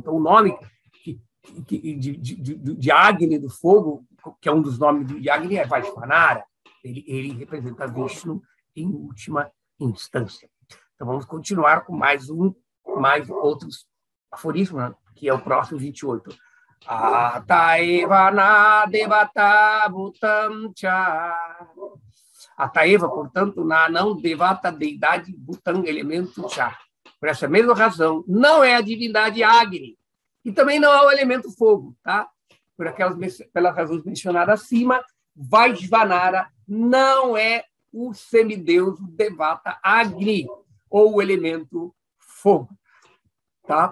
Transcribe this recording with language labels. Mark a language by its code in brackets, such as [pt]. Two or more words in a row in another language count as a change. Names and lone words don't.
[pt] Então, o nome de Agni, do fogo, que é um dos nomes de Agni, é Vaishvanara. Ele representa Vishnu em última instância. Então, vamos continuar com mais outros aforismos, né? Que é o próximo 28. [sa] अतएव न देवता भूतं च. Ataeva, [pt] portanto, na não devata, deidade, bhutam, elemento cha. Por essa mesma razão, não é a divindade Agni, e também não é o elemento fogo, tá? Pelas razões mencionadas acima, Vaishvanara não é o semideus devata Agni, ou o elemento fogo, tá?